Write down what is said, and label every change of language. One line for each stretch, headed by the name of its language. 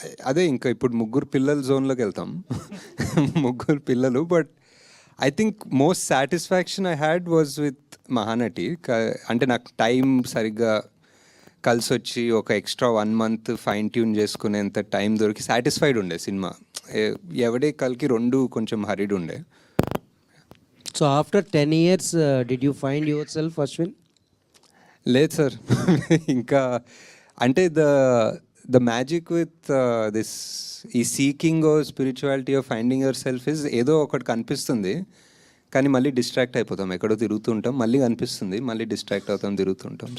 Telugu: అదే ఇంకా ఇప్పుడు ముగ్గురు పిల్లల జోన్లోకి వెళ్తాం. ముగ్గురు పిల్లలు,
English: but I think most satisfaction I had was with
Telugu: Mahanati. అంటే నాకు టైం సరిగ్గా కలిసి వచ్చి ఒక ఎక్స్ట్రా 1 month ఫైన్ ట్యూన్ చేసుకునేంత టైం దొరికి సాటిస్ఫైడ్ ఉండే సినిమా. ఎవడే కల్కి రెండు కొంచెం హరిడ్ ఉండే.
English: So after 10 years did you find yourself, Ashwin?
Telugu: లేదు సార్. ఇంకా అంటే
English: the magic with this ఈ seeking spirituality of finding your self is
Telugu: ఏదో ఒకటి కనిపిస్తుంది, కానీ మళ్ళీ డిస్ట్రాక్ట్ అయిపోతాం, ఎక్కడో తిరుగుతుంటాం, మళ్ళీ కనిపిస్తుంది, మళ్ళీ డిస్ట్రాక్ట్ అవుతాం, తిరుగుతుంటాం.